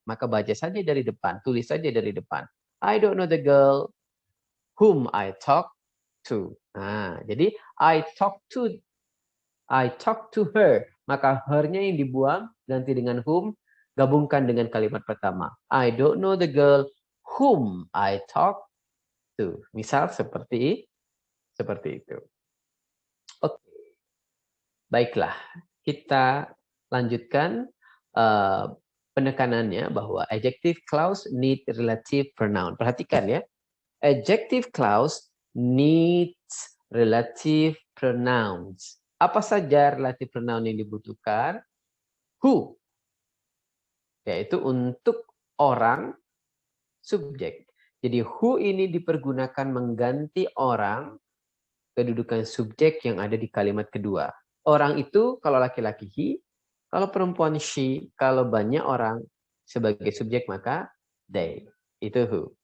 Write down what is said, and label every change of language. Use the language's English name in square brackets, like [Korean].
[Indonesian] Maka baca saja dari depan, tulis saja dari depan. [English] I don't know the girl whom I talk to. [Indonesian] Nah, jadi [English] I talk to her. [Indonesian] Maka her-nya yang dibuang, ganti dengan whom, gabungkan dengan kalimat pertama. [English] I don't know the girl whom I talk to. [Indonesian] Misal seperti itu. Oke. Baiklah, kita lanjutkan penekanannya bahwa [English] adjective clause need relative pronoun. [Indonesian] Perhatikan ya. [English] Adjective clause needs relative pronouns. [Indonesian] Apa saja relative pronoun yang dibutuhkan? Who, yaitu untuk orang, subjek. Jadi who ini dipergunakan mengganti orang, kedudukan subjek yang ada di kalimat kedua. Orang itu kalau laki-laki he, kalau perempuan she, kalau banyak orang sebagai subjek maka they. Itu who.